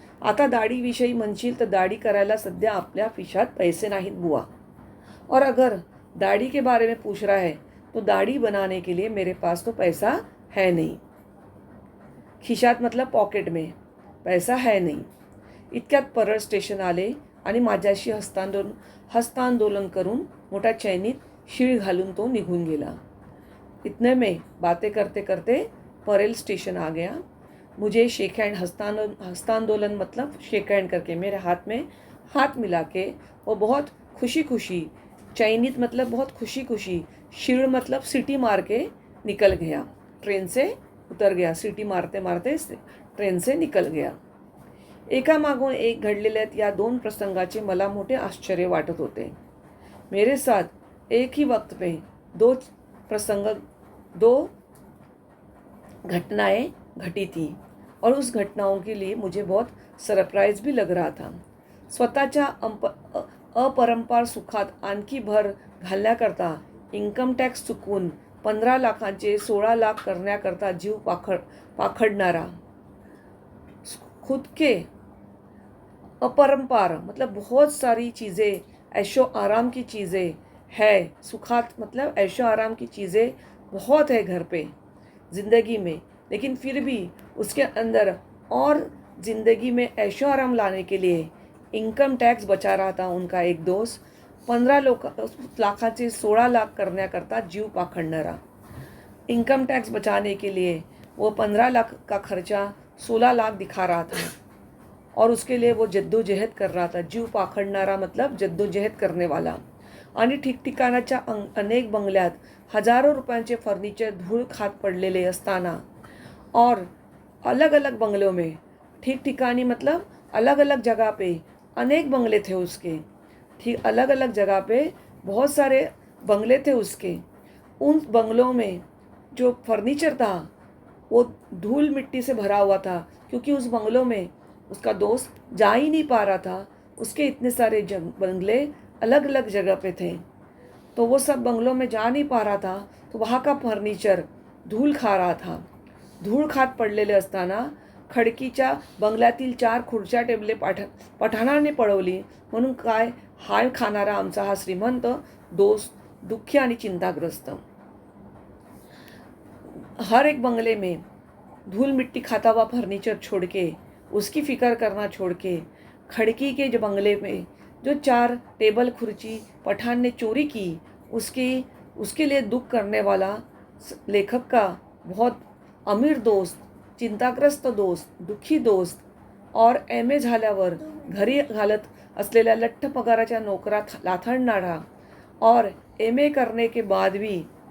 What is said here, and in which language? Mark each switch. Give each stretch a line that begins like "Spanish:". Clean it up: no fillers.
Marathi: आता दाढीविषयी म्हणशील तर दाढी करायला सध्या आपल्या खिशात पैसे नाहीत बुवा.
Hindi: और अगर दाढ़ी के बारे में पूछ रहा है तो दाढ़ी बनाने के लिए मेरे पास तो पैसा है नहीं. खिशात मतलब पॉकेट में, पैसा है नहीं.
Marathi: इतक्यात परळ स्टेशन आले आणि माझ्याशी हस्तांदोलन करून मोठ्या चैनीत शीळ घालून तो निघून गेला.
Hindi: इतने में बातें करते करते परेल स्टेशन आ गया. मुझे शेक हैंड, हस्तांदोलन मतलब शेक हैंड करके, मेरे हाथ में हाथ मिला के वो बहुत खुशी खुशी, चैनीत मतलब बहुत खुशी खुशी, शीळ मतलब सीटी मार के निकल गया. ट्रेन से उतर गया. सीटी मारते मारते ट्रेन से निकल गया.
Marathi: एकामागून एक घडलेल्या या दोन प्रसंगाचे मला मोठे आश्चर्य वाटत होते.
Hindi: मेरे साथ एक ही वक्त पे दो घटनाएं घटी थी और उस घटनाओं के लिए मुझे बहुत सरप्राईज भी लग रहा था.
Marathi: स्वतःच्या अपरंपार सुखात आणखी भर घालण्याकरता इन्कम टॅक्स चुकवून 15 लाखांचे 16 लाख करण्याकरता जीव पाखडणारा,
Hindi: खुद के अपरंपार मतलब बहुत सारी चीज़ें, ऐशो आराम की चीज़ें है, सुखात मतलब ऐशो आराम की चीज़ें बहुत है घर पे ज़िंदगी में, लेकिन फिर भी उसके अंदर और ज़िंदगी में ऐशो आराम लाने के लिए इनकम टॅक्स बचा रहा था उनका एक दोस्त.
Marathi: 15 लाखाचे 16 लाख करण्याकरता जीव पाखडणारा.
Hindi: इनकम टैक्स बचाने के लिए वो 15 लाख का खर्चा 16 लाख दिखा रहा था और उसके लिए वो जद्दोजहद कर रहा था. जीव पाखडणारा मतलब जद्दोजहद करने वाला.
Marathi: आणि ठिकठिकाणाच्या अनेक बंगल्यात हजारो रुपयांचे फर्निचर धूळ खात पडलेले असताना
Hindi: और अलग अलग बंगलों में, ठीक ठिकानी मतलब अलग अलग जगह पे अनेक बंगले थे उसके, ठीक अलग अलग जगह पे बहुत सारे बंगले थे उसके. उन बंगलों में जो फर्नीचर था वो धूल मिट्टी से भरा हुआ था, क्योंकि उस बंगलों में उसका दोस्त जा ही नहीं पा रहा था. उसके इतने सारे बंगले अलग अलग जगह पे थे, तो वो सब बंगलों में जा नहीं पा रहा था, तो वहाँ का फर्निचर धूल खा रहा था.
Marathi: धूळ खात पडलेले असताना खडकीच्या बंगल्यातील 4 खुर्च्या टेबले पठाणाने पळवली. म्हणून काय हाल खाणारा आमचा हा श्रीमंत दोस्त दुःखी आणि चिंताग्रस्त.
Hindi: हर एक बंगले में धूल मिट्टी खाता हुआ फर्नीचर छोड़ के, उसकी फ़िक्र करना छोड़ के, खड़की के जो बंगले में जो 4 टेबल खुर्ची पठान ने चोरी की, उसके लिए दुख करने वाला लेखक का बहुत अमीर दोस्त, चिंताग्रस्त दोस्त, दुःखी दोस्त और
Marathi: MA झाल्यावर घरी घालत असलेल्या लठ्ठ पगाराच्या नोकरात लाथाडणारा
Hindi: और MA करने के बाद भी